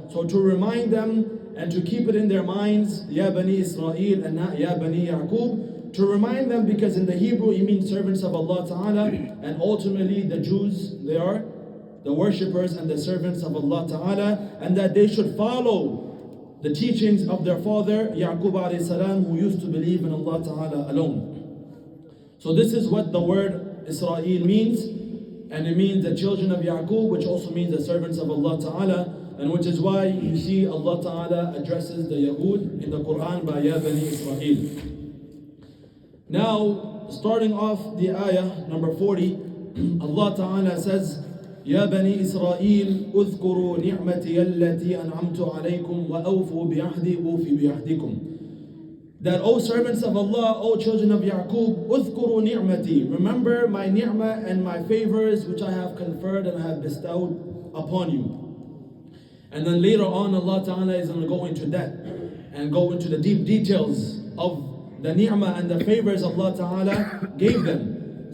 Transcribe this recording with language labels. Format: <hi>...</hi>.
<en>So to remind them and to keep it in their minds, Ya Bani Israel and not Ya Bani Yaqub, to remind them, because in the Hebrew it means servants of Allah Ta'ala, and ultimately the Jews, they are the worshippers and the servants of Allah Ta'ala, and that they should follow the teachings of their father Yaqub alayhi salam, who used to believe in Allah Ta'ala alone. So this is what the word Israel means, and it means the children of Yaqub, which also means the servants of Allah Ta'ala, and which is why you see Allah Ta'ala addresses the Yahud in the Quran by Ya Bani Israel. Now, starting off the ayah number 40, Allah Ta'ala says,</en> <ar>يا بني إسرائيل اذكروا نعمتي التي أنعمت عليكم وأوفوا بعهدي أوفي بعهدكم.</ar> <en>That, O servants of Allah, O children of Yaqub,</en> <ar>اذكروا نعمتي,</ar> <en>remember my ni'mah and my favors which I have conferred and I have bestowed upon you. And then later on Allah Ta'ala is going to go into that and go into the deep details of the ni'mah and the favors Allah Ta'ala gave them.</en>